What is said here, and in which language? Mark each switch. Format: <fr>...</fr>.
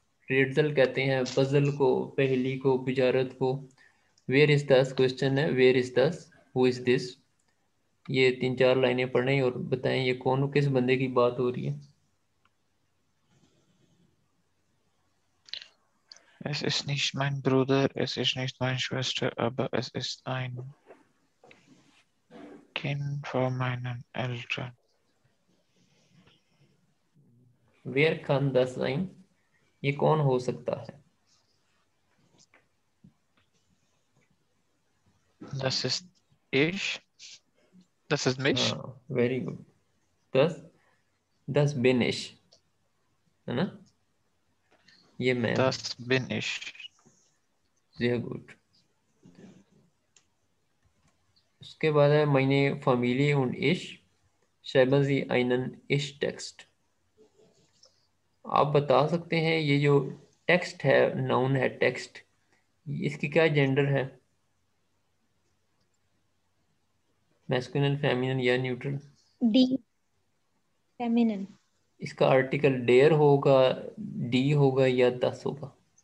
<hi>रेड्जल कहते हैं पजल को, पहेली को, बुजारत को। वेयर इज दस क्वेश्चन है, वेयर इज दस, हु इज दिस। ये 3-4 लाइनें पढ़ें और बताएं ये कौन किस बंदे की बात हो रही है।</hi> <de>Es ist nicht mein Bruder, es ist nicht meine Schwester, aber es ist ein Kind von meinen Eltern.</de> <hi>Where Khan दस लाइन, ये कौन हो सकता है।</hi> <de>Das ist ich. Das ist mich.</de> <hi>हाँ, वेरी गुड। दस, दस बिनिश, है ना, ये मैं हूँ।</hi> <de>Das bin ich. sehr gut।</de> <hi>उसके बाद है</hi> <de>meine Familie und ich schreiben Sie einen Ich-Text।</de> <hi>आप बता सकते हैं ये जो टेक्स्ट है, नाउन है टेक्स्ट, इसकी क्या जेंडर है, मैस्कुलिन, फेमिनिन या न्यूट्रल।</hi> <en>D, feminine.</en> <hi>इसका आर्टिकल डेयर होगा, डी होगा या दस होगा।</hi>